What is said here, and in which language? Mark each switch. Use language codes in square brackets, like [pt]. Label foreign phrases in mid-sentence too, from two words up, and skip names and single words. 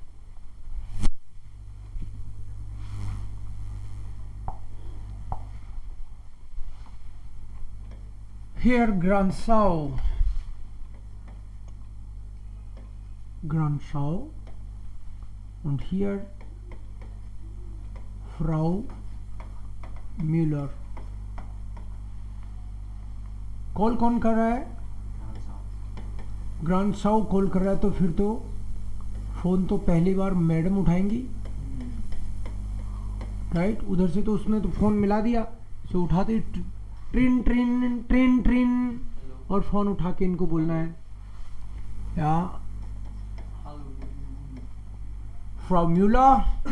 [de] Herr Gransau. Und hier Frau Müller. [hi] कॉल कौन कर रहा है? ग्रांसाउ कॉल कर रहा है, तो फिर तो फोन तो पहली बार मैडम उठाएंगी, राइट. उधर से तो उसने तो फोन मिला दिया, सो उठाते ट्रिन ट्रिन ट्रिन ट्रिन और फोन उठा के इनको बोलना है या Frau Müller.